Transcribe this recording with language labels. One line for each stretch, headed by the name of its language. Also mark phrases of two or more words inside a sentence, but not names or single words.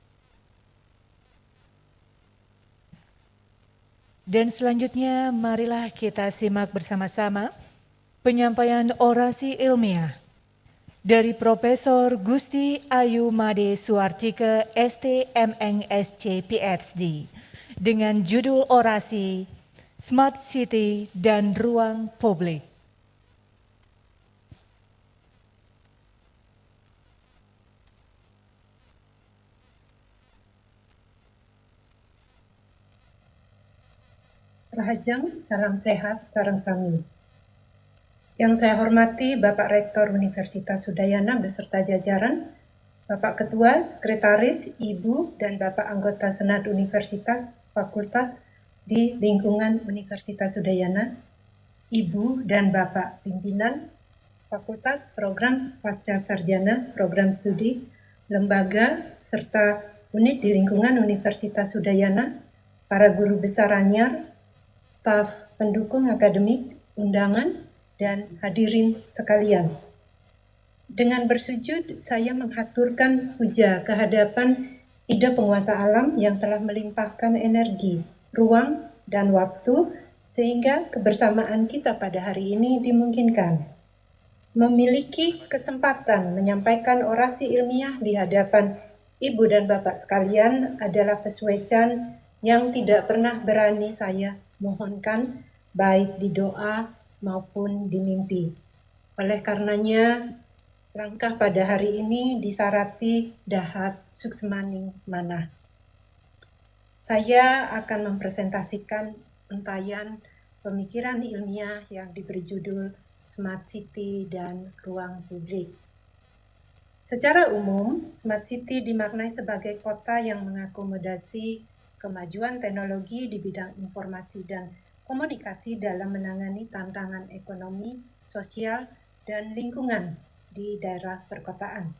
Indonesian: Dan selanjutnya marilah kita simak bersama-sama penyampaian orasi ilmiah dari Profesor Gusti Ayu Made Suartike ST MNSC PhD dengan judul orasi Smart City dan Ruang Publik.
Balinese: Rahajang, salam sehat, sareng sami.
Indonesian: Yang saya hormati Bapak Rektor Universitas Udayana beserta jajaran, Bapak Ketua, Sekretaris, Ibu, dan Bapak Anggota Senat Universitas, Fakultas di lingkungan Universitas Udayana, Ibu dan Bapak Pimpinan, Fakultas Program Pasca Sarjana, Program Studi, Lembaga, serta unit di lingkungan Universitas Udayana, para guru besar anyar, staf pendukung akademik, undangan, dan hadirin sekalian. Dengan bersujud, saya menghaturkan puja kehadapan Ida Penguasa Alam yang telah melimpahkan energi, ruang, dan waktu sehingga kebersamaan kita pada hari ini dimungkinkan. Memiliki kesempatan menyampaikan orasi ilmiah di hadapan Ibu dan Bapak sekalian adalah pesuecan yang tidak pernah berani saya mohonkan baik di doa maupun di mimpi. Oleh karenanya, langkah pada hari ini disarati
Balinese: dahat suksmaning manah.
Indonesian: Saya akan mempresentasikan untayan pemikiran ilmiah yang diberi judul Smart City dan Ruang Publik. Secara umum, Smart City dimaknai sebagai kota yang mengakomodasi kemajuan teknologi di bidang informasi dan komunikasi dalam menangani tantangan ekonomi, sosial, dan lingkungan di daerah perkotaan.